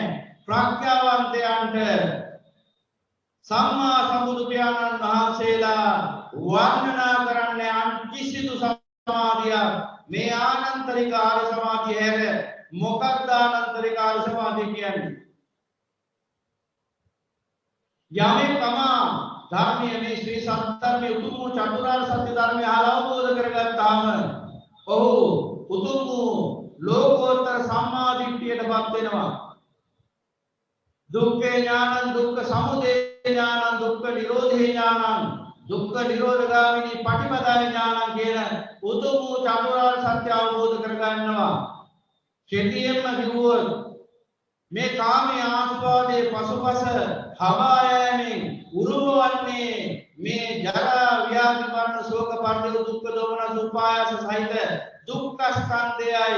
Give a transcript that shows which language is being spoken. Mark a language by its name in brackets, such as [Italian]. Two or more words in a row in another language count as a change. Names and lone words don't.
[Sinhala] ප්‍රඥාවන්තයන්ට සම්මා සම්බුදු පියාණන් වහන්සේලා වර්ණනා කරන්නේ අන් කිසිදු සමාධියක් මේ ආනන්තරික ආර්ය සමාධිය හැර මොකක්ද ආනන්තරික ආර්ය සමාධිය කියන්නේ? යමෙක් තමා ධර්මයේ මේ ශ්‍රී සත්‍යයේ උතුම් වූ චතුරාර්ය සත්‍ය ධර්මය අවබෝධ කරගත්තාම ඔහු උතුම් වූ ලෝකෝත්තර සම්මා දිට්ඨියටපත් වෙනවා. [Pali] දුක්ඛ ඥානං දුක්ඛ සමුදය ඥානං දුක්ඛ නිරෝධේ ඥානං දුක්ඛ නිරෝධගාමිනී පටිපදා ඥානං [Sinhala] කියන උතුම් වූ චතුරාර්ය සත්‍ය අවබෝධ කරගන්නවා. කෙටියෙන්ම කිව්වොත් මේ කාමයේ ආස්වාදයේ පසුපස හබා යෑමෙන් උරුමවන්නේ මේ ජරා ව්‍යාධි මරණ ශෝක පරිදේ දුක්ඛ දෝමන උපායාස සහිත දුක්ඛ ස්කන්ධයයි.